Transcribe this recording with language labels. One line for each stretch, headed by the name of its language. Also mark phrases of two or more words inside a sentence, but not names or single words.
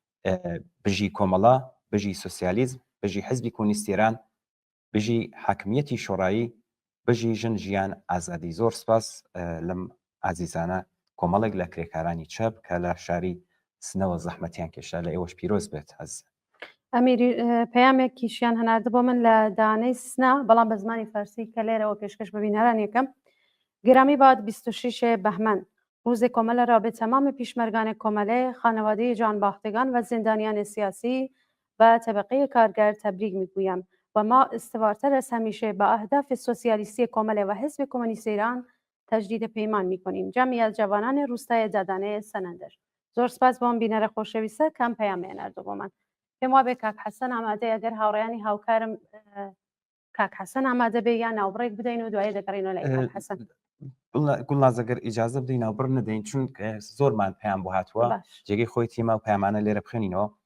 Central Kurdish: بژی کۆمەڵە بژی سۆسیالیزم بژی حزبی کۆمونیستی ئێران بژی حاکمیەتی شۆڕایی بژی ژن ژیان ئازادی زۆر سپاس لەم ئازیزانە کۆمەڵێک لە کرێکارانی چەپ کە لە شاری سنەوە زەحمەتیان کێشا لە ئێوەش پیرۆز بێت هەز ئەمیری پەیامێکیشیان هەناردە بۆ من لە دانەی سنا بەڵام بە زمانی فارسی کە لێرەوە پێشکەش ببینەران یەکەم
Persian: گرامی باد 26 بەهمەن روز کۆمەلە را به تمام پیشمرگان کۆمەڵێ خانوادەی جانباختگان و زندانیان سیاسی و طبقه کارگر تبریک میگویم و ما استوارتر از همیشه با اهداف سوسیالیستی کامل و حزب کمونیست ایران تجدید پیمان میکنیم. جمعی از جوانان روستای ددانه سنندر.
Central Kurdish: زۆر سپاس بۆم بینەرە خۆشەویستە کەم پەیامیان نردوو بۆ من پێم وا بێ کاک حەسەن ئامادە ئەگەر هاوڕێیانی هاوکارم کاک حەسەن ئامادە بێ یان ناوبڕێک بدەین و دوایە دەگەڕینەوە لای کاک حەسەن. گوڵناز ئەگەر ئیجازە بدەین ناوبڕ نەدەین چون زۆرمان پەیام بۆ هاتووە جێگەی خۆی تیما و پەیامانە لێرە بخوێنینەوە.